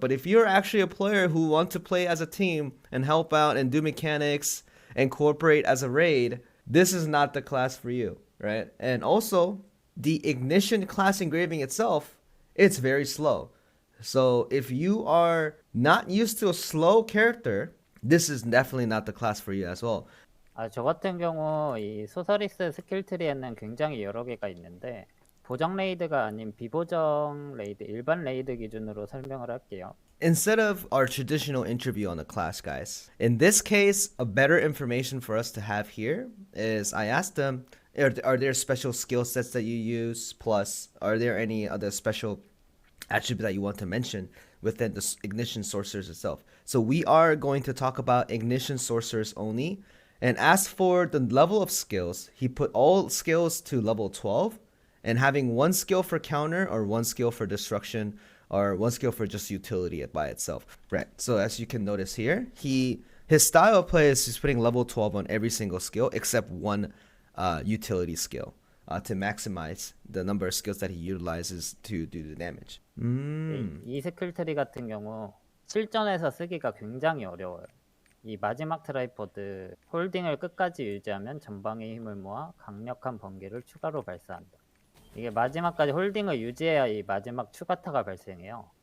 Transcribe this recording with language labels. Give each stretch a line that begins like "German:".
English: But if you're actually a player who wants to play as a team and help out and do mechanics and cooperate as a raid, this is not the class for you, right? And also, the Ignition class engraving itself, it's very slow. So if you are not used to a slow character, this is definitely not the class for you as well.
Korean: 저 같은 경우 이 소서리스 스킬 트리에는 굉장히 여러 개가 있는데 보정 레이드가 아닌 비보정 레이드, 일반 레이드 기준으로 설명을 할게요.
English: Instead of our traditional interview on the class, guys, in this case, a better information for us to have here is I asked them, are there special skill sets that you use? Plus, are there any other special attributes that you want to mention within the Ignition Sorceress itself? So we are going to talk about Ignition Sorceress only. And as for the level of skills, he put all skills to level 12 and having one skill for counter or one skill for destruction or one skill for just utility by itself. Right. So as you can notice here, his style of play is he's putting level 12 on every single skill except one utility skill to maximize the number of skills that he utilizes to do the damage.
Korean: 이 스킬 트리 같은 경우 실전에서 쓰기가 굉장히 어려워요. 이 마지막 트라이포드 홀딩을 끝까지 유지하면 전방의 힘을 모아 강력한 번개를 추가로 발사한다. 이게 마지막까지 홀딩을 유지해야 이 마지막 추가타가 발생해요.